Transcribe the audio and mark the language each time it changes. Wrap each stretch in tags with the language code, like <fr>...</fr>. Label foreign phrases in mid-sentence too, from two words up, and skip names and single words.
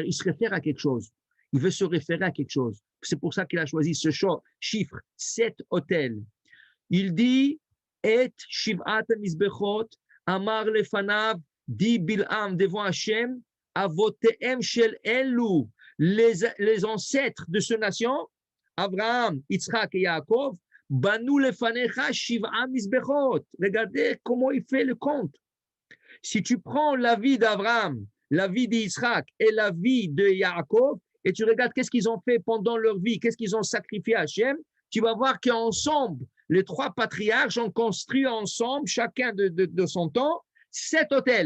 <fr>Il se réfère à quelque chose. Il veut se référer à quelque chose. C'est pour ça qu'il a choisi ce chiffre, 7 hôtels. Il dit,</fr> <he>את שבעת מזבחות, אמר לפניו,</he> <fr>dit Bil'am devant Hachem,</fr> <he>אבותיהם של אלו,</he> <fr>les ancêtres de cette nation, Abraham, Yitzhak et Yaakov,</fr> <he>בנו לפניך שבעה מזבחות.</he> <fr>Regardez comment il fait le compte. Si tu prends la vie d'Abraham, la vie d'Israël et la vie de Yaakov, et tu regardes qu'est-ce qu'ils ont fait pendant leur vie, qu'est-ce qu'ils ont sacrifié à Hachem, tu vas voir qu'ensemble, les trois patriarches ont construit ensemble, chacun de son temps, 7 hôtels.</fr>